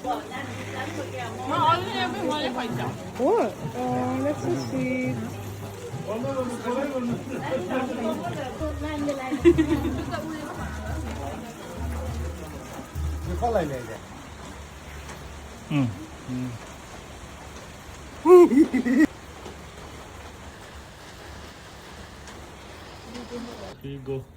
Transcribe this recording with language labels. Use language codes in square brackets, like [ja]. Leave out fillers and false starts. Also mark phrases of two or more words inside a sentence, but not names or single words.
[en] Oh, that's so sweet. [ne] कसलाई ल्याइदिए [en] go.